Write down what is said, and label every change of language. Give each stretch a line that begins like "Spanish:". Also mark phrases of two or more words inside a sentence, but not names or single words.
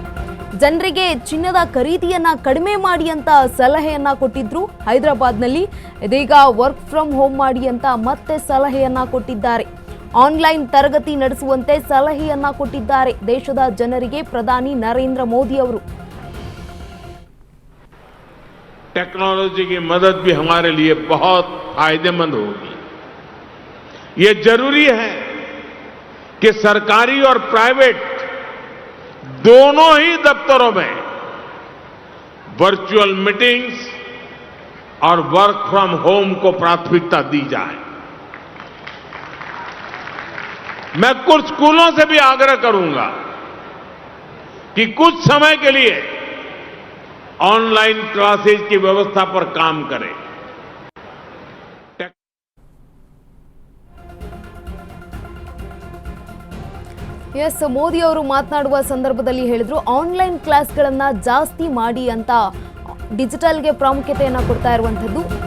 Kannada: ಜನರಿಗೆ ಚಿನ್ನದ ಖರೀದಿಯನ್ನ ಕಡಿಮೆ ಮಾಡಿ ಅಂತ ಸಲಹೆಯನ್ನ ಕೊಟ್ಟಿದ್ರು ಹೈದರಾಬಾದ್ನಲ್ಲಿ. ಇದೀಗ
English: work from home
Kannada: ಮಾಡಿ ಅಂತ ಮತ್ತೆ ಸಲಹೆಯನ್ನ ಕೊಟ್ಟಿದ್ದಾರೆ. ಆನ್ಲೈನ್ ತರಗತಿ ನಡೆಸುವಂತೆ ಸಲಹೆಯನ್ನ ಕೊಟ್ಟಿದ್ದಾರೆ ದೇಶದ ಜನರಿಗೆ ಪ್ರಧಾನಿ ನರೇಂದ್ರ ಮೋದಿ ಅವರು.
Hindi: टेक्नोलॉजी की मदद भी हमारे लिए बहुत फायदेमंद होगी. ये जरूरी है कि सरकारी और प्राइवेट दोनों ही दफ्तरों में
English: virtual meetings
Hindi: और
English: work from home
Hindi: को प्राथमिकता दी जाए. मैं कुछ स्कूलों से भी आग्रह करूंगा कि कुछ समय के लिए
English: online classes
Hindi: की व्यवस्था पर काम करें.
Kannada: ಎಸ್, ಮೋದಿ ಅವರು ಮಾತನಾಡುವ ಸಂದರ್ಭದಲ್ಲಿ ಹೇಳಿದ್ರು ಆನ್ಲೈನ್ ಕ್ಲಾಸ್ಗಳನ್ನ ಜಾಸ್ತಿ ಮಾಡಿ ಅಂತ, ಡಿಜಿಟಲ್ಗೆ ಪ್ರಾಮುಖ್ಯತೆಯನ್ನ ಕೊಡ್ತಾ ಇರುವಂತದ್ದು.